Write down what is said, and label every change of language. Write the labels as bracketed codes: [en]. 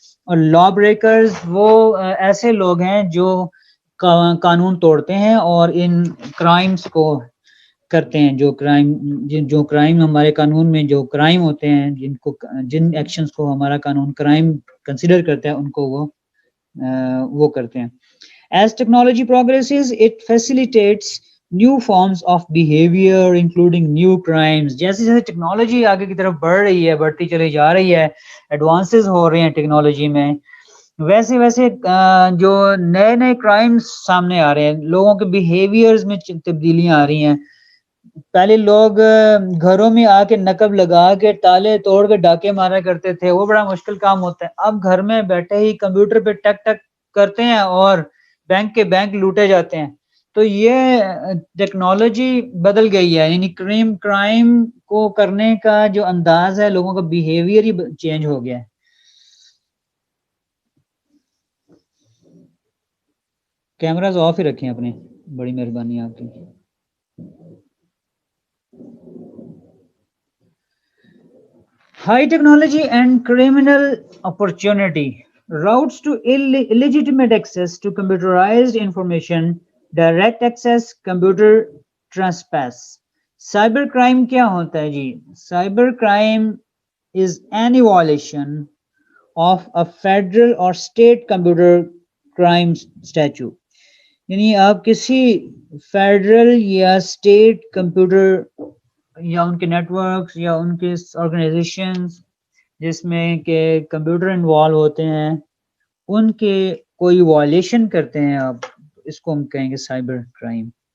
[hi] और law breakers वो ऐसे लोग हैं जो कानून तोड़ते हैं और इन क्राइम्स को करते हैं, जो क्राइम हमारे कानून में जो क्राइम होते हैं, जिन एक्शंस को हमारा कानून क्राइम कंसीडर करता है, उनको वो करते हैं। [en] As technology progresses, it facilitates new forms of behavior, including new crimes. [hi] जैसे जैसे टेक्नोलॉजी आगे की तरफ बढ़ रही है, बढ़ती चली जा रही है, एडवांसेस हो रहे हैं टेक्नोलॉजी में, वैसे वैसे जो नए नए क्राइम्स सामने आ रहे हैं, लोगों के बिहेवियर्स में तब्दीलियां आ रही हैं। पहले लोग घरों में आके नकब लगा के ताले तोड़ के डाके मारा करते थे, वो बड़ा मुश्किल काम होता है। अब घर में बैठे ही कंप्यूटर पे टक टक करते हैं और बैंक के बैंक लूटे जाते हैं। तो ये टेक्नोलॉजी बदल गई है, यानी क्राइम को करने का जो अंदाज है, लोगों का बिहेवियर ही चेंज हो गया है। कैमरास ऑफ ही रखें अपने, बड़ी मेहरबानी आपकी। [en] High technology and criminal opportunity, routes to illegitimate access to computerized information, direct access, computer trespass. [hi] Cyber crime क्या होता है जी? [en] Cyber crime is any violation of a federal or state computer crime statute. [hi] यानी आप किसी federal या state computer या उनके networks या उनके ऑर्गेनाइजेशंस जिसमें के कंप्यूटर इन्वॉल्व होते हैं, उनके कोई वायलेशन करते हैं आप, इसको हम कहेंगे साइबर क्राइम।